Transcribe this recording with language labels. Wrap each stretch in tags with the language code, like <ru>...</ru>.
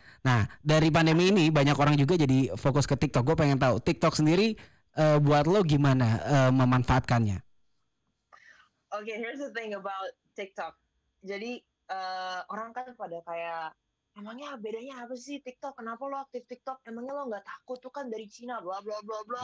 <id>Nah, dari pandemi ini banyak orang juga jadi fokus ke TikTok. Gue pengen tahu TikTok sendiri buat lo gimana memanfaatkannya?</id> <en>Okay, here's the thing about TikTok.</en> <id>Jadi orang kan pada kayak, emangnya bedanya apa sih TikTok? Kenapa lo aktif TikTok? Emangnya lo nggak takut tuh kan dari Cina, bla bla bla bla.</id>